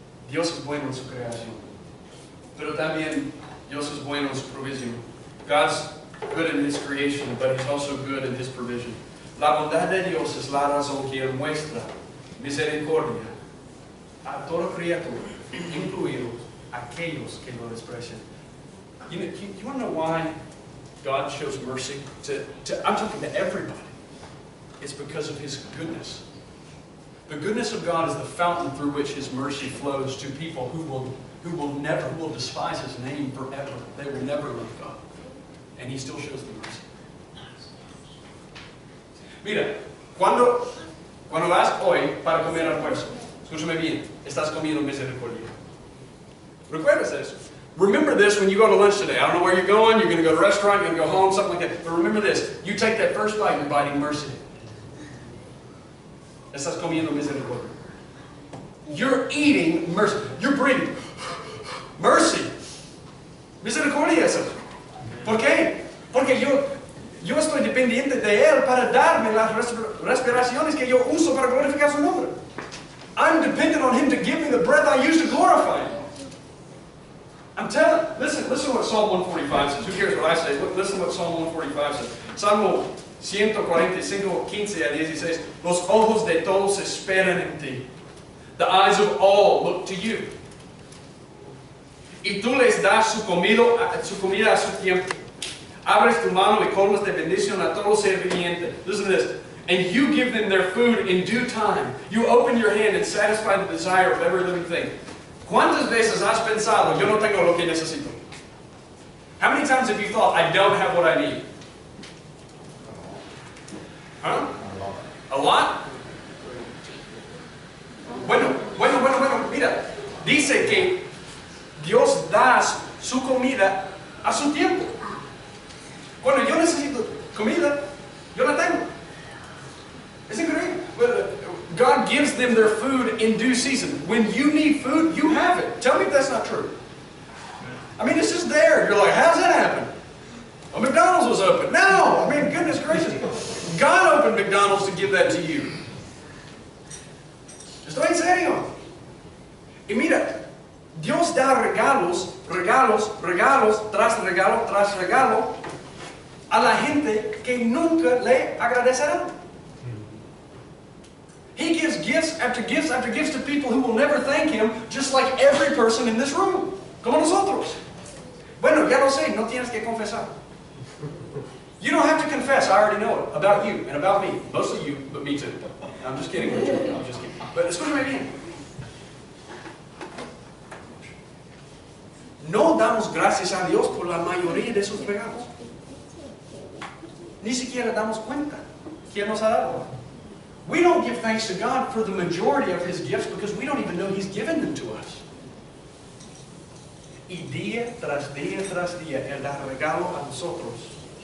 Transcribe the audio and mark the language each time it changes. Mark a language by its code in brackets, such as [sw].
[es] Dios es bueno en su creación. Pero también Dios es bueno en su provisión. [en] God's good in His creation, but He's also good in His provision. [es] La bondad de Dios es la razón que Él muestra misericordia a toda criatura, incluidos aquellos que lo desprecian. [en] You want to know why God shows mercy I'm talking to everybody. It's because of His goodness. The goodness of God is the fountain through which His mercy flows to people who will despise His name forever. They will never love God. And He still shows them mercy. [es] Mira, cuando vas hoy para comer almuerzo, escúchame bien, estás comiendo misericordia. ¿Recuerdas eso? [en] Remember this when you go to lunch today. I don't know where you're going. You're going to go to a restaurant. You're going to go home, something like that. But remember this. You take that first bite, you're biting mercy. [es] Estás comiendo misericordia. [en] You're eating mercy. You're breathing. Mercy. [es] Misericordia es eso. ¿Por qué? Porque yo estoy dependiente de Él para darme las respiraciones que yo uso para glorificar su nombre. [en] I'm dependent on Him to give me the breath I use to glorify Him. I'm telling, listen what Psalm 145 says. Who cares what I say? Listen what Psalm 145 says. [es] Salmo 145, 15 a 16. Los ojos de todos esperan en ti. [en] The eyes of all look to you. [es] Y tú les das su comida a su tiempo. Abres tu mano y colmas de bendición a todo ser viviente. [en] Listen to this. And you give them their food in due time. You open your hand and satisfy the desire of every living thing. [es] ¿Cuántas veces has pensado, yo no tengo lo que necesito? [en] How many times have you thought, I don't have what I need? Huh? A lot? [es] Bueno, mira. Dice que Dios da su comida a su tiempo. Cuando yo necesito comida, yo la tengo. Es increíble. [en] God gives them their food in due season. When you need food, you have it. Tell me if that's not true. I mean, it's just there. You're like, how's that happen? Well, McDonald's was open. No! I mean, goodness gracious. God opened McDonald's to give that to you. [es] Estoy en serio. Y mira, Dios da regalos, regalos, regalos, tras regalo, tras regalo a la gente que nunca le agradecerá. [en] He gives gifts after gifts after gifts to people who will never thank Him, just like every person in this room, [es] como nosotros. Bueno, ya lo sé, no tienes que confesar. [en] You don't have to confess, I already know it, about you and about me. Mostly you, but me too. I'm just kidding, Richard. I'm just kidding. But [es] escúchame bien. No damos gracias a Dios por la mayoría de sus regalos. Ni siquiera damos cuenta quién nos ha dado. [en] We don't give thanks to God for the majority of His gifts because we don't even know He's given them to us. [es] Y día tras día tras día, Él da regalos a nosotros.